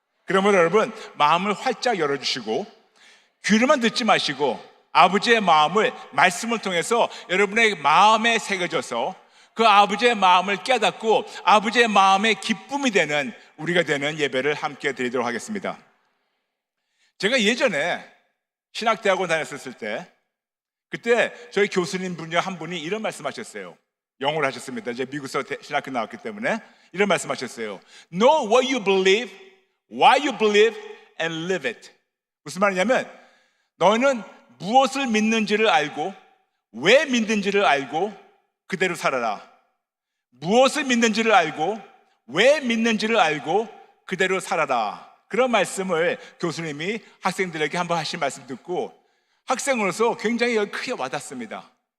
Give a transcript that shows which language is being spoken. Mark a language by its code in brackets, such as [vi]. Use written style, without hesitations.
[ko] 그러면 여러분 마음을 활짝 열어주시고 귀로만 듣지 마시고 아버지의 마음을 말씀을 통해서 여러분의 마음에 새겨져서 그 아버지의 마음을 깨닫고 아버지의 마음의 기쁨이 되는 우리가 되는 예배를 함께 드리도록 하겠습니다. 제가 예전에 신학대학원 다녔을 때 그때 저희 교수님 분 중 한 분이 이런 말씀하셨어요. 영어를 하셨습니다. 이제 미국에서 신학교 나왔기 때문에 이런 말씀하셨어요. [en] Know what you believe, why you believe, and live it. [ko] 무슨 말이냐면 너는 무엇을 믿는지를 알고 왜 믿는지를 알고 그대로 살아라. 무엇을 믿는지를 알고 왜 믿는지를 알고 그대로 살아라. 그런 말씀을 교수님이 학생들에게 한번 하신 말씀 듣고 학생으로서 굉장히 크게 와닿습니다.